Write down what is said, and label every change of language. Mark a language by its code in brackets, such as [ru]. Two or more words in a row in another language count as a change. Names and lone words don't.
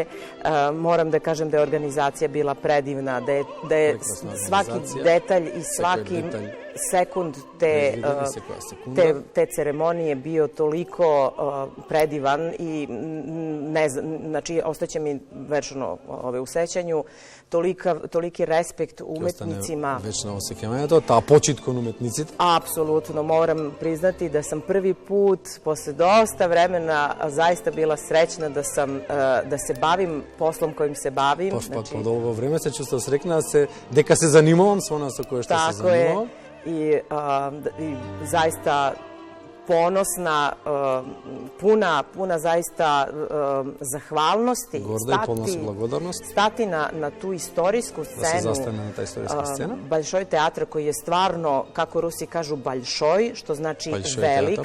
[sr] Moram da kažem da je organizacija bila predivna, da je svaki detalj i svaki sekund te ceremonije bio toliko predivan i ne znam, znači ostaće mi večno u sećanju toliki respekt umetnicima. [mk] Večno osjećanje, ta počit kon umetnicite? [sr] Apsolutno, moram priznati da sam prvi put posle dosta vremena zaista bila srećna da se bavim poslom kojim se bavim. [mk] Po долго време се чувствував срекна дека се занимавам со она со кое што се занимавам. [sr] i zaista ponosna, puna zaista zahvalnosti. [mk] Gorda i polna su blagodarnost. [sr] Stati na tu istorijsku scenu. [mk] Da se zastane na ta istorijska scena. [sr] Baljšoj teatra koji je stvarno, kako Rusi kažu, baljšoj, što znači velik.